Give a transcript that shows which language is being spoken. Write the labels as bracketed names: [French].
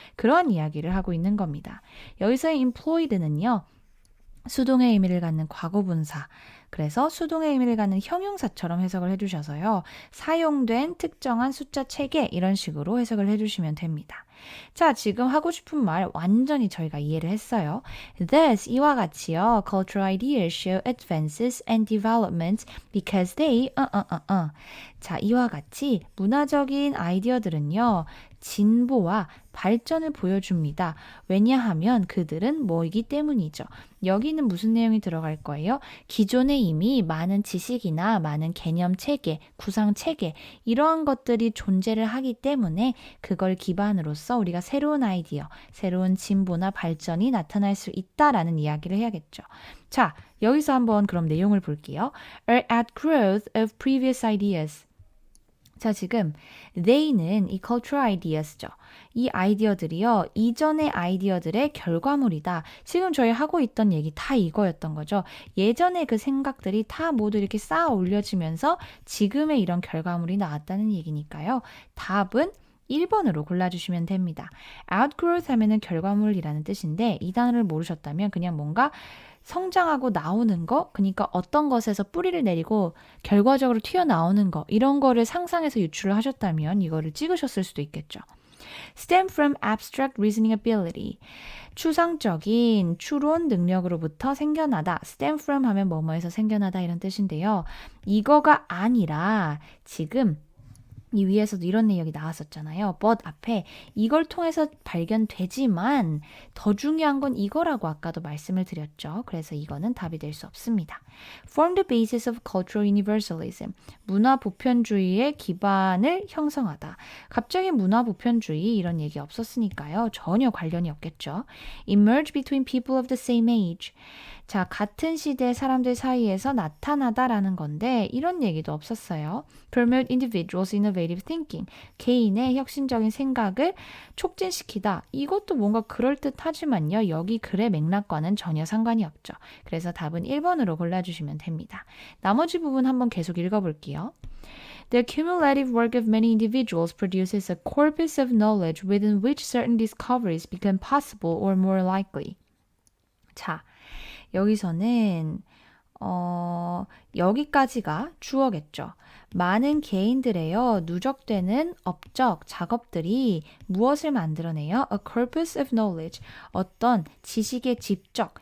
[Korean] 그런 이야기를 하고 있는 겁니다. 여기서의 employed는요. 수동의 의미를 갖는 과거분사, 그래서 수동의 의미를 갖는 형용사처럼 해석을 해주셔서요. 사용된 특정한 숫자 체계 이런 식으로 해석을 해주시면 됩니다. 자, 지금 하고 싶은 말 완전히 저희가 이해를 했어요. [English] Thus, [Korean] 이와 같이요. [English] Cultural ideas show advances and developments because they [Korean] 자, 이와 같이 문화적인 아이디어들은요. 진보와 발전을 보여줍니다. 왜냐하면 그들은 뭐이기 때문이죠. 여기는 무슨 내용이 들어갈 거예요? 기존에 이미 많은 지식이나 많은 개념 체계, 구상 체계 이러한 것들이 존재를 하기 때문에 그걸 기반으로서 우리가 새로운 아이디어, 새로운 진보나 발전이 나타날 수 있다라는 이야기를 해야겠죠. 자, 여기서 한번 그럼 내용을 볼게요. [English] Are at growth of previous ideas. [Korean] 자, 지금 they는 이 cultural ideas죠. 이 아이디어들이요. 이전의 아이디어들의 결과물이다. 지금 저희 하고 있던 얘기 다 이거였던 거죠. 예전의 그 생각들이 다 모두 이렇게 쌓아 올려지면서 지금의 이런 결과물이 나왔다는 얘기니까요. 답은 1번으로 골라주시면 됩니다. outgrowth 하면은 결과물이라는 뜻인데 이 단어를 모르셨다면 그냥 뭔가 성장하고 나오는 거, 그러니까 어떤 것에서 뿌리를 내리고 결과적으로 튀어나오는 거, 이런 거를 상상해서 유출을 하셨다면 이거를 찍으셨을 수도 있겠죠. [English] stem from abstract reasoning ability. [Korean] 추상적인 추론 능력으로부터 생겨나다. stem from 하면 뭐뭐에서 생겨나다 이런 뜻인데요. 이거가 아니라 지금 이 위에서도 이런 내용이 나왔었잖아요. but 앞에 이걸 통해서 발견되지만 더 중요한 건 이거라고 아까도 말씀을 드렸죠. 그래서 이거는 답이 될 수 없습니다. [English] Form the basis of cultural universalism. [Korean] 문화 보편주의의 기반을 형성하다. 갑자기 문화 보편주의 이런 얘기 없었으니까요. 전혀 관련이 없겠죠. [English] Emerge between people of the same age. [Korean] 자, 같은 시대 사람들 사이에서 나타나다라는 건데 이런 얘기도 없었어요. [English] Promote individuals' innovative thinking. [Korean] 개인의 혁신적인 생각을 촉진시키다. 이것도 뭔가 그럴듯하지만요. 여기 글의 맥락과는 전혀 상관이 없죠. 그래서 답은 1번으로 골라주시면 됩니다. 나머지 부분 한번 계속 읽어볼게요. [English] The cumulative work of many individuals produces a corpus of knowledge within which certain discoveries become possible or more likely. [Korean] 자, 여기서는 여기까지가 주어겠죠. 많은 개인들의요 누적되는 업적, 작업들이 무엇을 만들어내요? [English] A corpus of knowledge. [Korean] 어떤 지식의 집적.